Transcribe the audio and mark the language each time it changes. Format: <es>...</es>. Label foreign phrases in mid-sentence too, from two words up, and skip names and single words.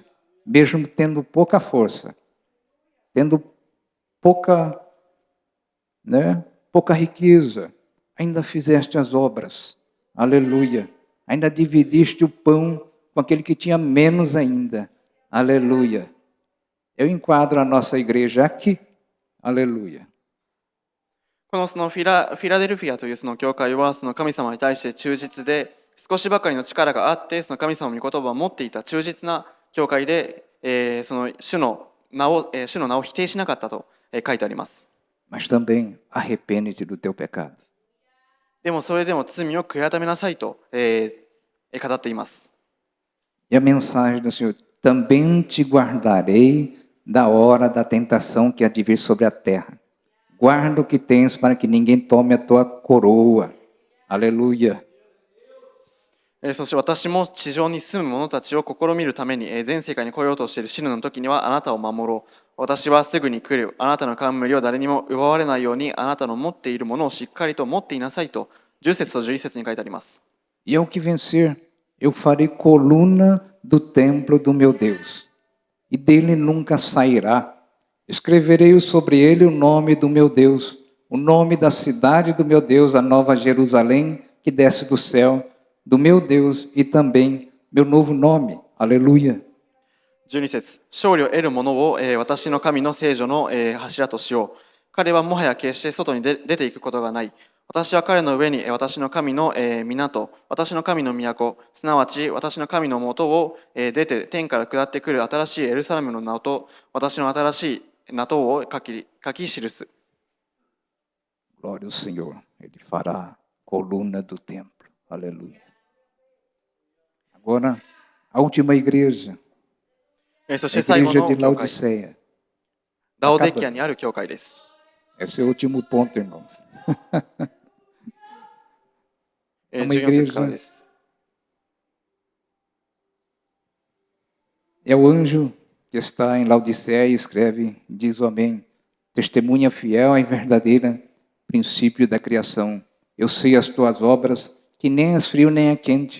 <pt>Mesmo tendo pouca força, tendo pouca riqueza, ainda fizeste as obras. Aleluia. Ainda dividiste o pão com aquele que tinha menos ainda. Aleluia. Eu enquadro a nossa igreja aqui. Aleluia.</pt> <ja>このそのフィラデルフィアというその教会はその神様に対して忠実で、少しばかりの力があってその神様の御言葉を持っていた忠実な教会で、その主の名を否定しなかったと書いてあります。</ja> <pt>Mas também arrepende-te do teu pecado.</pt> <ja>でもそれでも罪を悔い改めなさいと、語っています。</ja> <pt>E a mensagem do Senhor: também te guardarei da hora da tentação que há de vir sobre a terra. Guarda o que tens para que ninguém tome a tua coroa. Aleluia.</pt> <ja>そして私も地上に住む者たちを試みるために全世界に来ようとしている死ぬの時にはあなたを守ろう。私はすぐに来る。あなたの冠を誰にも奪われないようにあなたの持っているものをしっかりと持っていなさいと10節と11節に書いてあります。</ja> <pt>E ao que vencer, eu farei coluna do templo do meu Deus, e dele nunca sairá. Escreverei sobre ele o nome do meu Deus, o nome da cidade do meu Deus, a nova Jerusalém que desce do céu, do meu Deus, e também meu novo nome. Aleluia.</pt> <ja>12 節勝利を得る者を私の神の聖女の柱としよう。彼はもはや決して外に出ていくことがない。私は彼の上に私の神の港、私の神の都、すなわち私の神の元を出て天から下ってくる新しいエルサレムの名と私の新しい名とを書き記す。</ja> <pt>Glória ao Senhor. Ele fará coluna do templo. Aleluia. Agora, a última igreja.</pt> <ja>そし</ja> <pt>A</pt> <ja>て最後</ja> <pt>igreja</pt> <ja>の</ja> <pt>de</pt> <ja>教会、 Laodiceia. ラオデキアにある教会です。</ja> <pt>Esse é o último ponto, irmãos.</pt> <ja>14 節からです。</ja> <pt>É o anjo que está em Laodiceia e escreve, diz o amém, testemunha fiel e verdadeira, princípio da criação. Eu sei as tuas obras, que nem és frio nem é quente.</pt>